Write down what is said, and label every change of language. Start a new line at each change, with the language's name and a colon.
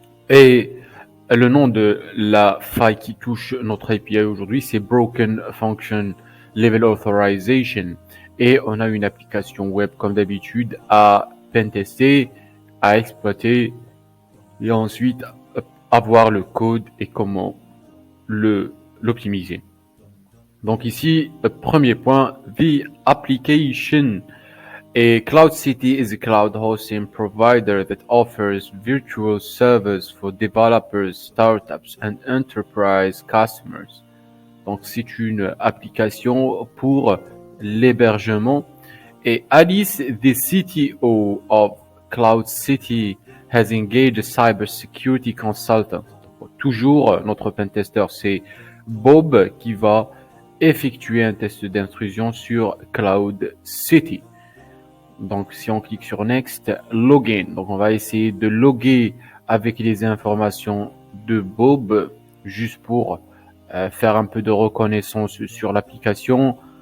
French: Et le nom de la faille qui touche notre API aujourd'hui, c'est Broken Function Level Authorization. Et on a une application web comme d'habitude à pentester, à exploiter et ensuite avoir le code et comment l'optimiser. Donc ici, premier point,
English: the application. A Cloud City is a cloud hosting provider that offers virtual servers for developers, startups, and enterprise customers.
French: Donc, c'est une application pour l'hébergement.
English: Et Alice, the CTO of Cloud City, has engaged a cybersecurity consultant.
French: Donc, toujours, notre pentester, c'est Bob qui va effectuer un test d'intrusion sur Cloud City. Donc, si on clique sur Next, Login. Donc, on va essayer de loguer avec les informations de Bob, juste pour faire un peu de reconnaissance sur l'application.